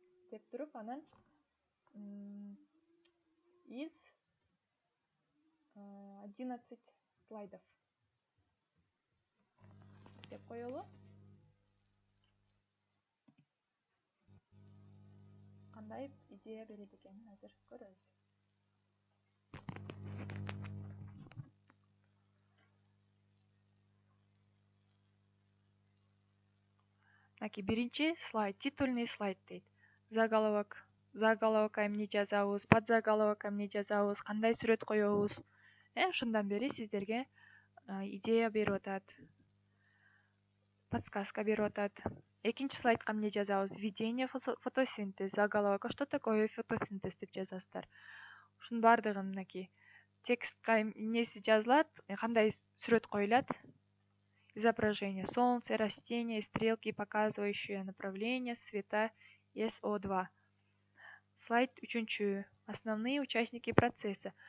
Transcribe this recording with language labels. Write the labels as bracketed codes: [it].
[ky] Деп туруп, анан [ru] из 11 слайдов [ky] деп коелу. Кандай идея берет экенин азыр көрөбүз. Мынакей биринчи слайд, [ru] титульный слайд [ky] дейт. Заголовокко эмне жазабыз, подзаголовокко эмне жазабыз, кандай сүрөт коебуз. Ошондон бери сиздерге идея берип атат, подсказка берип атат. Экинчи слайдка эмне жазабыз? [ru] Введение фотосинтез. [ky] Заголовокко [ru] что такое фотосинтез [ky] деп жазасыздар. Ушунун баардыгын мынакей текстке эмнеси жазылат, кандай сүрөт коюлат. [ru] Изображение солнца, растения, стрелки, показывающие направление света SO2. Слайд 3. Основные участники процесса.